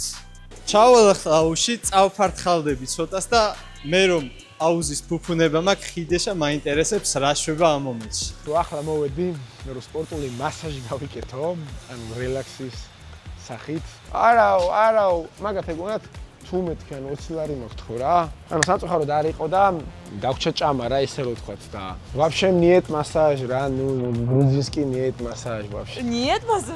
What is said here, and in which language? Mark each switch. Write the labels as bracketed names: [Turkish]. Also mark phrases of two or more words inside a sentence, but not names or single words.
[Georgian] ჩავალ ახლა აუზში, წავფართხალდები ცოტას და მე რომ აუზის ფუფუნება მაქვს ხიდეშა მაინტერესებს რა შვება ამ მომენტში. თუ ახლა მოვედი, მე რომ სპორტული მასაჟი გავიკეთო, ანუ რელაქსის სახით. არაო, მაგათ ეგონათ თუ მეთქენ 20 ლარი მოგთხოვ რა. ანუ საწუხაროდ არ იყო და დაგვრჩა ჭამა რა ისე რო ვთქვათ და [Russian] вообще нет массаж [Georgian] რა, [Russian] ну грузинский нет массаж вообще. Нет массаж?